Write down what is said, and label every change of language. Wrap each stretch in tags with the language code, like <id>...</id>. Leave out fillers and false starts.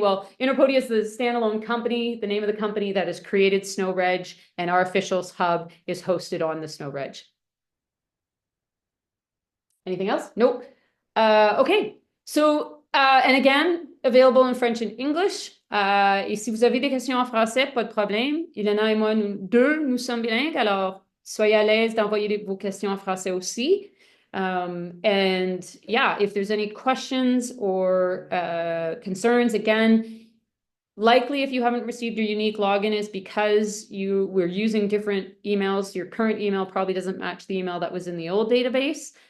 <en>Well, Interpodia is the standalone company, the name of the company that has created SnowRedge, and our Officials Hub is hosted on the SnowRedge. Anything else? Nope. Okay. So, and again, available in French and English.</en> <fr>Et si vous avez des questions en français, pas de problème. Ilana et moi, nous sommes bilingues, alors soyez à l'aise d'envoyer vos questions en français aussi.</fr> <en>And yeah, if there's any questions or concerns, again, likely if you haven't received your unique login is because we're using different emails. Your current email probably doesn't match the email that was in the old database.</en>